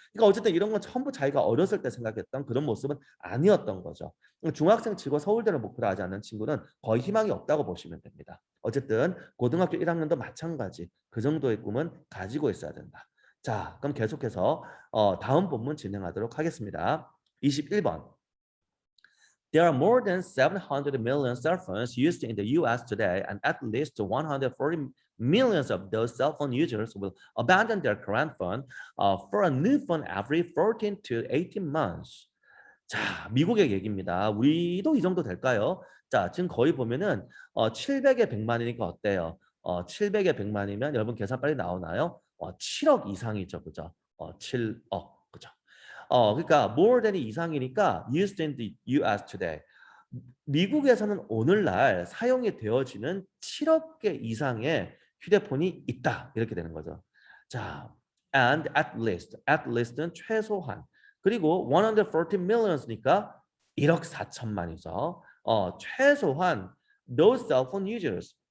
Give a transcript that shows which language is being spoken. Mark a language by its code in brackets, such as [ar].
[ko] 그러니까 어쨌든 이런 건 전부 자기가 어렸을 때 생각했던 그런 모습은 아니었던 거죠. 중학생 치고 서울대를 목표로 하지 않는 친구는 거의 희망이 없다고 보시면 됩니다. 어쨌든 고등학교 1학년도 마찬가지 그 정도의 꿈은 가지고 있어야 된다. 자, 그럼 계속해서 다음 본문 진행하도록 하겠습니다. 21번. [en] There are more than 700 million cell phones used in the US today, and at least 140 millions of those cell phone users will abandon their current phone for a new phone every 14 to 18 months. [ko] 자, 미국의 얘기입니다. 우리도 이 정도 될까요? 자, 지금 거의 보면은 700에 100만이니까 어때요? 700에 100만이면 여러분 계산 빨리 나오나요? 7억 이상이죠, 그죠? 7억, 그죠? 그러니까 more than이 이상이니까 [en] used in the US today. [ko] 미국에서는 오늘날 사용이 되어지는 7억 개 이상의 휴대폰이 있다. 이렇게 되는 거죠. 자, and at least는 최소한. 그리고 140 millions니까 1억 4천만이죠. 최소한 [en] those cell phone users.